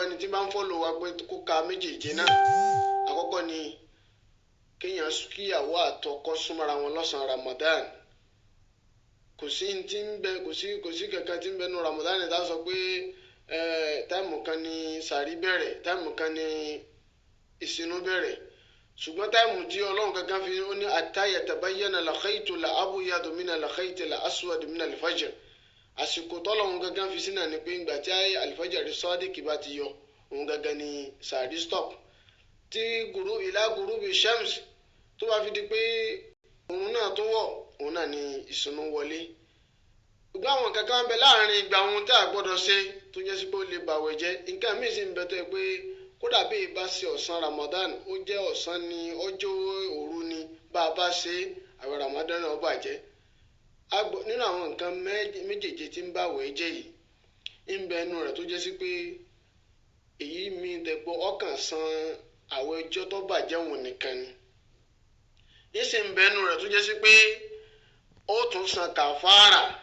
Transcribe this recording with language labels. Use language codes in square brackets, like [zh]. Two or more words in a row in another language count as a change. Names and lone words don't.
[yo] ẹni tí bá ń fọ́lò wa pé kó ka méjèèjì náà àkọ́kọ́ ni kéèyàn kíyàwó àtọkọ súnmọ́ra wọn lọ́sàn-án Ramadan kò sí kankan tí ń bẹ nu Ramadan tá a sọ pé táìmù kan ni sàrí bẹ̀rẹ̀ táìmù kan ni ìsinú bẹ̀rẹ̀ ṣùgbọ́n táìmù tí ọlọ́run kankan fi ó ní [ar] حتى يتبين الخيط الأبيض من الخيط الأسود من الفجر [yo] àsìkò tọ́lọ́run kankan fi sínú ni pé ìgbà tí [ar] الفجر صادق [yo] bá ti yọ òun gangan ni sàrí stop tí [ar] إلى غروب [yo] shams tó bá fi di pé òun náà tó wọ̀ òun náà ni ìsinú wọlé gbogbo àwọn kankan bẹ láàrin ìgbà ohun tí a gbọ́dọ̀ ṣe tó jẹ́ sí pé ó lè bàwẹ̀ jẹ́ nǹkan míì sì ń bẹ tó yẹ pé kódà bí ìbá ṣe ọ̀sán Ramadan ó jẹ́ ọ̀sán ni ọjọ́ òru ni bá a bá ṣe àwẹ̀ Ramadan náà ó bàjẹ́ nínú àwọn nǹkan méjèèjì tí ń bàwẹ̀ jẹ́ yìí ń bẹ inú rẹ̀ tó jẹ́ sí pé èyí mi dẹ̀gbọ́ ọkàn san àwẹ̀ ọjọ́ tó bàjẹ́ wọn nìkan ni níṣẹ́ ń bẹ inú rẹ̀ tó jẹ́ sí pé ó tún san kàfàrà